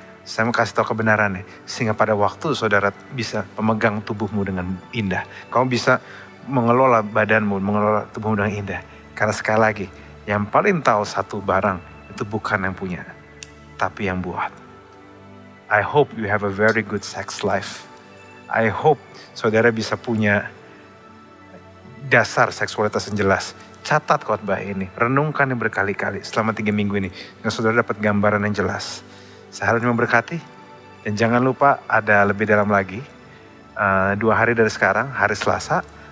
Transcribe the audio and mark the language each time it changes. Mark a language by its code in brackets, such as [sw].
[id] Saya mau kasih tahu kebenarannya. Sehingga pada waktu saudara bisa memegang tubuhmu dengan indah. Kamu bisa mengelola badanmu, mengelola tubuhmu dengan indah. Karena sekali lagi, yang paling tahu satu barang, itu bukan yang punya, tapi yang buat. [en] I hope you have a very good sex life. I hope [id] saudara bisa punya dasar seksualitas yang jelas. Catat khotbah ini, renungkan yang berkali-kali selama 3 minggu ini. Sehingga saudara dapat gambaran yang jelas. Saya harap memberkati. Dan jangan lupa ada lebih dalam lagi. 2 hari dari sekarang, hari Selasa.